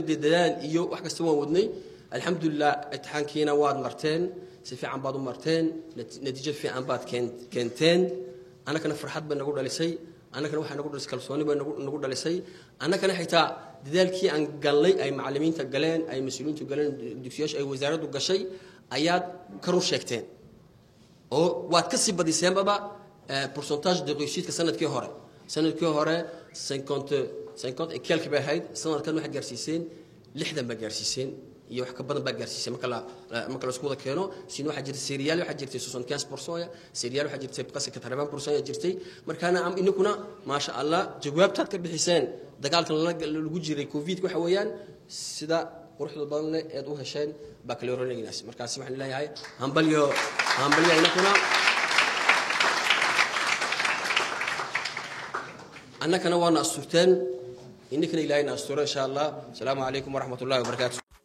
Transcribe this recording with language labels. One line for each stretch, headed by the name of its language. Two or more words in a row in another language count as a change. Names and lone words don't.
Somali: dadaal iyo wax kasta waan wadnay alxamdulillah imtixaankiina waad marteen si fiican baad u marteen natiijo fiican baad keenteen anagana farxad baa nagu dhalisay anagana waxa nagu dhalisay kalsooni baa nagu dhalisay anagana xitaa dadaalkii aan galnay ay macallimiinta galeen ay mas'uuliyiintu galeen dugsiyada ay wasaaraddu gashay ayaad ka run sheegteen oo waad ka sii badiseen baba
French: pourcentage de réussite
Somali: sanadkii hore 50
French: et quelques
Somali: bay ahayd sanadkan waxa gaarsiiseen 60 ba gaarsiiseen iyo wax ka badan baa gaarsiisay marka la isku wada keeno sino waxa jirtay serial waxa jirtay 75% serial waxa jirtay qasab 80% jirtay markaana am inaguna
Arabic: ما شاء الله
Somali: jawaabtaad ka bixiseen dagaalkan lagu jiray covid waxa weeyaan sida quruxda badan ee u hesheen baccalaureate markaas waxaan leeyahay hambalyo inaguna annakana waana asturteen innakana ilaahayna asturo
Arabic: إن شاء الله. السلام عليكم ورحمة الله وبركاته.